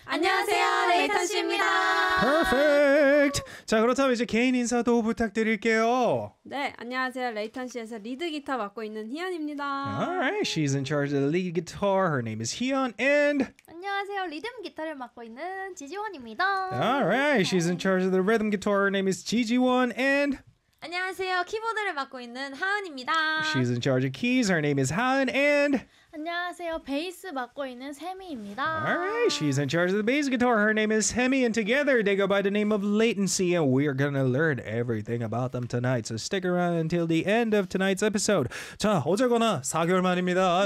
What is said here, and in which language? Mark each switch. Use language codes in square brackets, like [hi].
[ko] 안녕하세요, 레이턴시입니다. [en] Perfect. [ko] 자 그렇다면 이제 개인 인사도 부탁드릴게요. 네, 안녕하세요, 레이턴시에서 리드 기타 맡고 있는 희연입니다. [en] Alright, she's in charge of the lead guitar. Her name is 희연 and [ko] 안녕하세요, 리듬 기타를 맡고 있는 지지원입니다. [en] Alright, she's in charge of the rhythm guitar. Her name is 지지원 and [ko] 안녕하세요. 키보드를 맡고 있는 하은입니다. [en] She's in charge of keys. Her name is 하은 and [ko] 안녕하세요. 베이스 맡고 있는 세미입니다. [en] Alright, she's in charge of the bass guitar. Her name is 세미 and together they go by the name of Latency and we are gonna learn everything about them tonight. So stick around until the end of tonight's episode. [ko] 자, 어쨌거나 4개월 만입니다.